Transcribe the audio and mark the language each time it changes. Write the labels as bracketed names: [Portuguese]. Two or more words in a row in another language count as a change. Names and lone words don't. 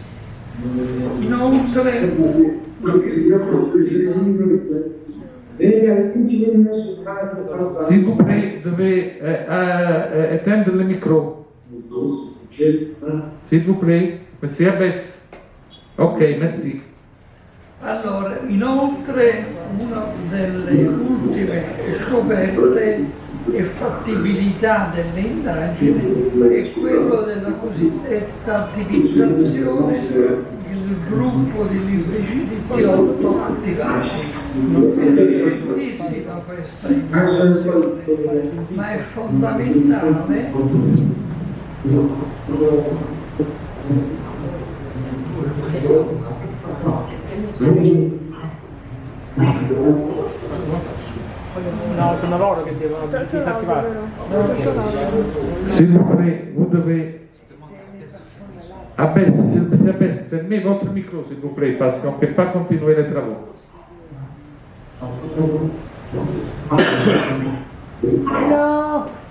[Italian] Inoltre, [French] s'il vous plaît, vous devez éteindre le micro. S'il vous plaît, monsieur Abbès. Ok, merci. [Italian] Allora, inoltre una delle ultime scoperte e fattibilità delle indagini è quello della cosiddetta attivizzazione del gruppo di linfociti T8 attivati. È recentissima questa informazione, ma è fondamentale No, sono loro che devono disattivare. [French] S'il vous plaît, vous devez. Abbesse, fermez votre micro, s'il vous plaît, parce qu'on ne peut pas continuer les travaux. Hello!